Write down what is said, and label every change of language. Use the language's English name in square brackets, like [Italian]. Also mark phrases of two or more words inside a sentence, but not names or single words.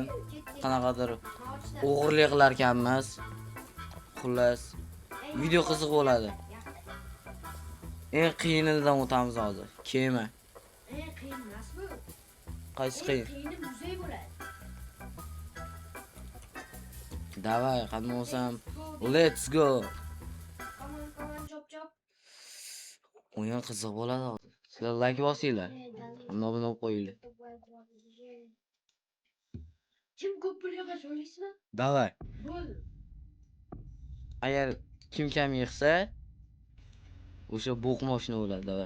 [Uzbek] Qanaqadir o'g'irlik qilar ekanmiz. Xullas, video qiziq bo'ladi. Eng qiyinidan o'tamiz hozir. Kema. Qiyin emas bu. Qaysi qiyin? Qiyini muzey bo'ladi. Davay, qanday bo'lsam, [English] let's go. Come on, [Uzbek] chop. O'yin qiziq bo'ladi hozir. Sizlar like bosinglar. Hamma buni qo'yinglar. Kim ko'p pul yig'sa o'ylaysizmi? Davay. Bo'ldi. Agar kim kam yig'sa, o'sha bo'qmoshni bo'ladi, davay.